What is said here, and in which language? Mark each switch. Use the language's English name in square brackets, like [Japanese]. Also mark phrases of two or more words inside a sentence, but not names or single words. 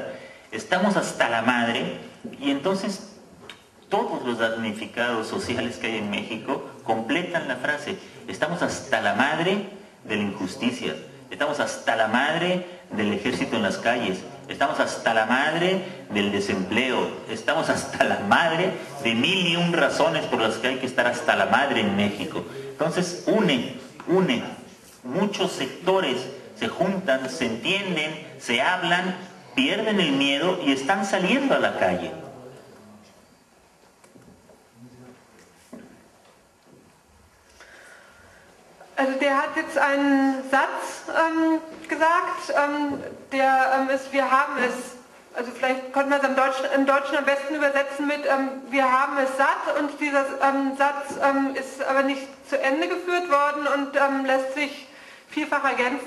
[Spanish] Estamos hasta la madre, y entonces todos los damnificados sociales que hay en México completan la frase: estamos hasta la madre de la injusticia, estamos hasta la madre del ejército en las calles, estamos hasta la madre del desempleo, estamos hasta la madre de 1001 razones por las que hay que estar hasta la madre en México. Entonces une, muchos sectores se juntan, se entienden, se hablan, pierden el miedo y están saliendo a la calle. [German] Also der hat jetzt einen Satz gesagt, der ist: wir haben es, also vielleicht konnte man es im Deutschen am besten übersetzen mit wir haben es satt, und dieser Satz ist aber nicht zu Ende geführt worden und lässt sich vielfach ergänzen.